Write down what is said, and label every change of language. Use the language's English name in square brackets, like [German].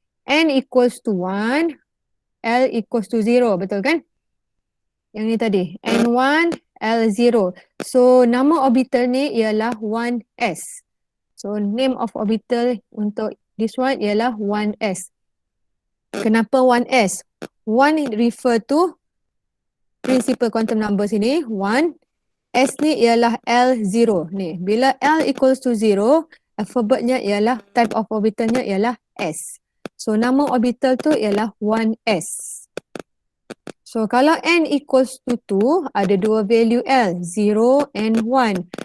[English] N equals to 1, L equals to 0, [Malay] betul kan? Yang ni tadi. N1, L0. So nama orbital ni ialah 1s. [English] So name of orbital untuk this one ialah 1s. [Malay] Kenapa 1s? [English] 1 refer to principal quantum number sini, 1. [Malay] S ni ialah L0 ni. Bila L [English] equals to 0, [Malay] alphabetnya ialah, [English] type of [Malay] orbitalnya ialah S. So nama orbital tu ialah 1s. So kalau N [English] equals to 2, [Malay] ada dua value L, 0 and 1.